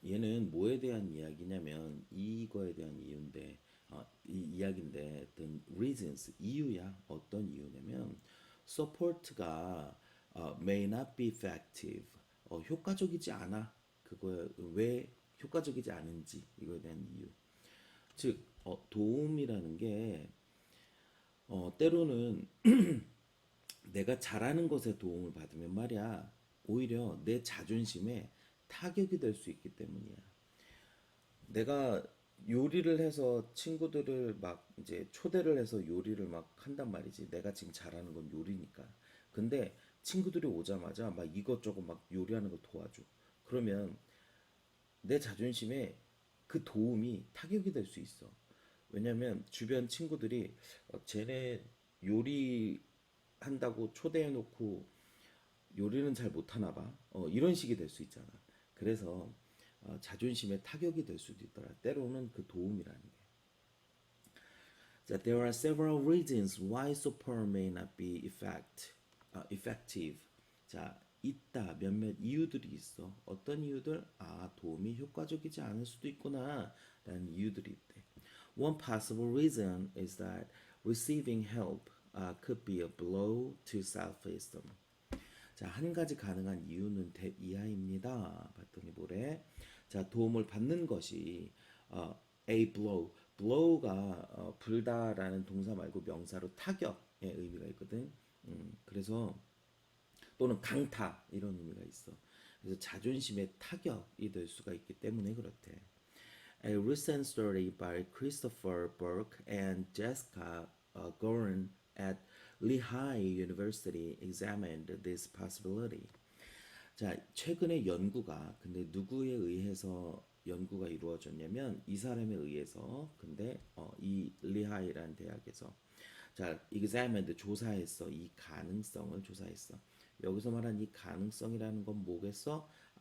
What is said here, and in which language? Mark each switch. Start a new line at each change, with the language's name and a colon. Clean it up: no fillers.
Korean: 얘는 뭐에 대한 이야기냐면 이거에 대한 이유인데 이 이야기인데 어떤 reasons 이유야. 어떤 이유냐면
English: support가 may not be effective.
Korean: 효과적이지 않아. 그거에 왜 효과적이지 않은지 이거에 대한 이유. 즉 도움이라는 게 때로는 내가 잘하는 것에 도움을 받으면 말이야, 오히려 내 자존심에 타격이 될 수 있기 때문이야. 내가 요리를 해서 친구들을 막 이제 초대를 해서 요리를 막 한단 말이지. 내가 지금 잘하는 건 요리니까. 근데 친구들이 오자마자 막 이것저것 막 요리하는 걸 도와줘. 그러면 내 자존심에 그 도움이 타격이 될 수 있어. 왜냐면 주변 친구들이 쟤네 요리 한다고 초대해놓고 요리는 잘 못하나 봐. 이런 식이 될 수 있잖아. 그래서 자존심에 타격이 될 수도 있더라. 때로는 그 도움이라는 게. 자,
English: there are several reasons why support may not be effective.
Korean: 자, 있다. 몇몇 이유들이 있어. 어떤 이유들? 도움이 효과적이지 않을 수도 있구나. 라는 이유들이 있대.
English: One possible reason is that receiving help could be a blow to self-esteem.
Korean: 자, 한 가지 가능한 이유는 이하입니다. 봤더니 뭐래? 자, 도움을 받는 것이 a blow, blow가 불다라는 동사 말고 명사로 타격의 의미가 있거든. 그래서 또는 강타 이런 의미가 있어. 그래서 자존심에 타격이 될 수가 있기 때문에 그렇대.
English: A recent study by Christopher Burke and Jessica Gorin at Lehigh University examined this possibility.
Korean: 자, 최근에 연구가 근데 누구에 의해서 연구가 이루어졌냐면 이 사람에 의해서 근데 이 리하이라는 대학에서 자, examined 조사했어. 이 가능성을 조사했어. 여기서 말한 이 가능성이라는 건 뭐겠어?